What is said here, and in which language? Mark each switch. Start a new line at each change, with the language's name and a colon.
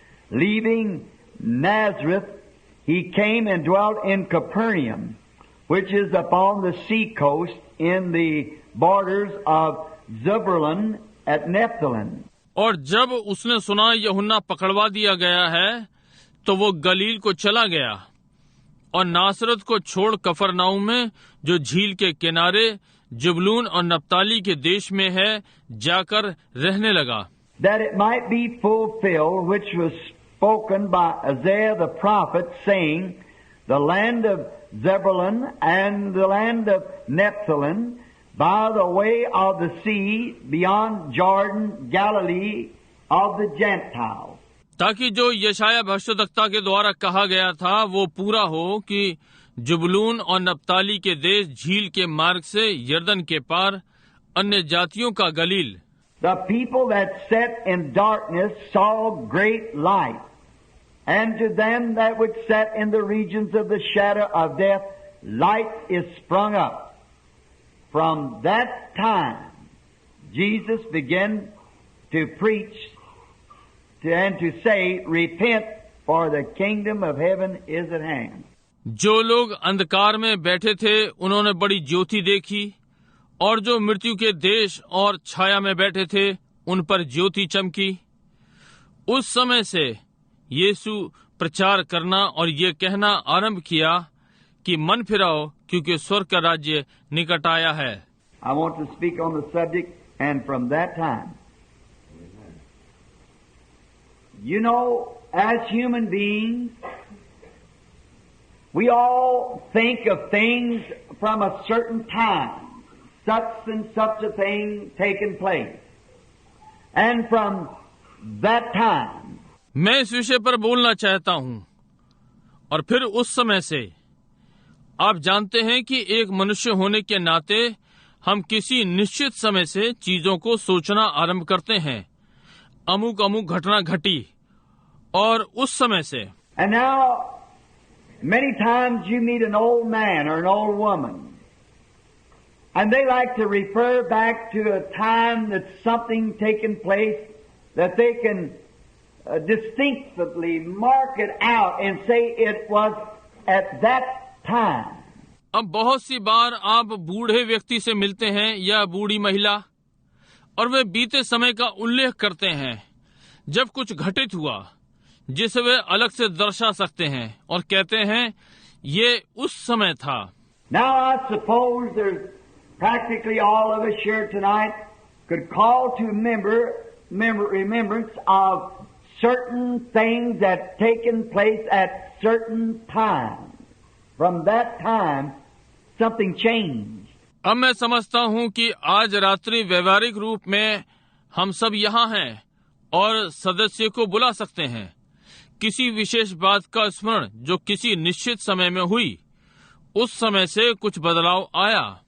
English: Leaving Nazareth, he came and dwelt in Capernaum, which is upon the sea coast in the borders of Zebulun at Nephthalim.
Hindi: और जब उसने सुना यूहन्ना पकड़वा दिया गया है, तो वो गलील को चला गया और नासरत को छोड़ कफरनाउम में, जो झील के किनारे जबूलून और नप्ताली के देश में है, जाकर रहने लगा।
English: That it might be fulfilled which was spoken by Isaiah the prophet, saying, the land of Zebulun and the land of Nephthalim, by the way of the sea, beyond Jordan, Galilee of the Gentiles.
Hindi: ताकि जो यशाया भविष्यद्वक्ता के द्वारा कहा गया था वो पूरा हो कि जबूलून और नप्ताली के देश झील के मार्ग से यरदन के पार अन्य जातियों का गलील।
English: The people that sat in darkness saw great light, and to them that which sat in the regions of the shadow of death, light is sprung up. From that time, Jesus began to preach and to say, repent, for the kingdom of heaven is at hand.
Hindi: जो लोग अंधकार में बैठे थे उन्होंने बड़ी ज्योति देखी, और जो मृत्यु के देश और छाया में बैठे थे उन पर ज्योति चमकी। उस समय से यीशु प्रचार करना और ये कहना आरंभ किया कि मन फिराओ, क्योंकि स्वर्ग का राज्य निकट आया है।
English: I want to speak on the subject, and from that time, you know, as human beings, we all think of things from a certain time, such and such a thing taken place. And from that time,
Hindi: मैं इस विषय पर बोलना चाहता हूँ, और फिर उस समय से आप जानते हैं कि एक मनुष्य होने के नाते हम किसी निश्चित समय से चीजों को सोचना आरंभ करते हैं। अमुक अमुक घटना घटी, और उस समय से।
English: And now, many times you meet an old man or an old woman, and they like to refer back to a time that something taken place that they can distinctly mark it out and say it was at that time.
Hindi: अब बहुत सी बार आप बूढ़े व्यक्ति से मिलते हैं या बूढ़ी महिला, और वे बीते समय का उल्लेख करते हैं जब कुछ घटित हुआ, जिसे वे अलग से दर्शा सकते हैं और कहते हैं ये उस समय था।
English: Now I suppose there's practically all of us here tonight could call to remembrance of certain things that taken place at certain times. From that time, something changed.
Hindi: अब मैं समझता हूँ कि आज रात्रि व्यवहारिक रूप में हम सब यहाँ हैं और सदस्य को बुला सकते हैं। किसी विशेष बात का स्मरण जो किसी निश्चित समय में हुई, उस समय से कुछ बदलाव आया।